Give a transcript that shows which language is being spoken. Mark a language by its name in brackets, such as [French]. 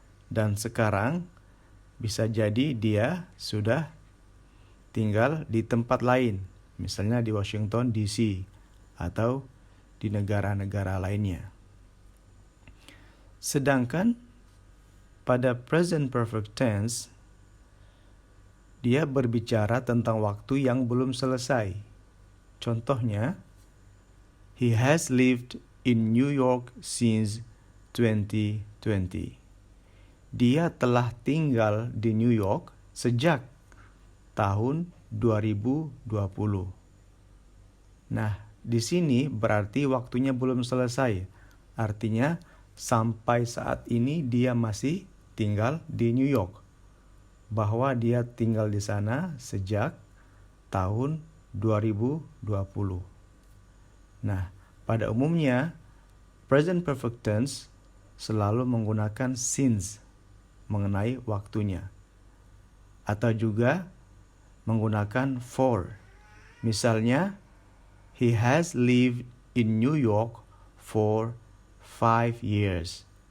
[Indonesian] Dan sekarang bisa jadi dia sudah tinggal di tempat lain, misalnya di Washington DC atau di negara-negara lainnya. Sedangkan pada present perfect tense, dia berbicara tentang waktu yang belum selesai. Contohnya, [English] he has lived in New York since 2020. [Indonesian] Dia telah tinggal di New York sejak tahun 2020. Nah, di sini berarti waktunya belum selesai. Artinya, sampai saat ini dia masih tinggal di New York. Bahwa dia tinggal di sana sejak tahun 2020. Nah, pada umumnya present perfect tense selalu menggunakan since mengenai waktunya. Atau juga menggunakan for. Misalnya, [English] he has lived in New York for 5 years.